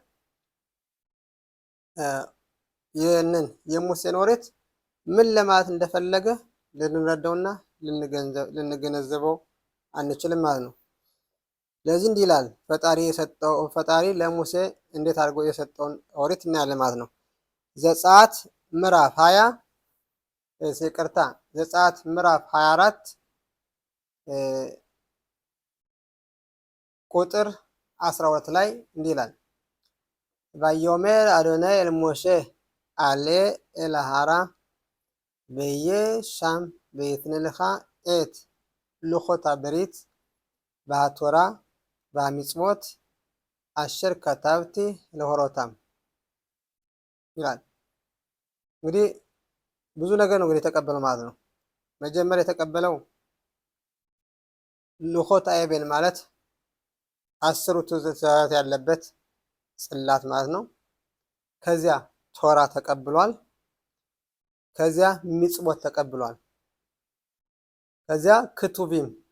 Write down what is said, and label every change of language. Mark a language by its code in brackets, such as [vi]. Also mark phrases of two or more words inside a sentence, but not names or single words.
[am] ይህንን የሙሴን ኦሪት ምን ለማለት እንደፈለገ ልንረዳውና ልንገነዘበው አንችልም ማለት ነው። ለዚህ እንዲህ ይላል፣ ፈጣሪ ለሙሴ እንዴት አድርጎ የሰጠውን ኦሪት እናያለን ማለት ነው። ዘጸአት ምዕራፍ 20 ዘጸአት ምዕራፍ 24 ቁጥር 12 ላይ እንዲህ ይላል፣ vayomer [he] אדוני אל משה עלה אל ההרה והיה שם ואתן לך את לוחות הברית והתורה והמצוות אשר כתבתי להורותם [am] ይላል። እንግዲህ ብዙ ነገር ነው እንግዲህ የተቀበለው ማለት ነው። መጀመሪያ የተቀበለው [he] לוחות האבן [am] ማለት 10ቱ ትእዛዛት ያለበት ጽላት ማለት ነው። ከዚያ ቶራ ተቀብሏል። ከዚያ ሚጽቦት ተቀብሏል። ከዚያ ክቱቢም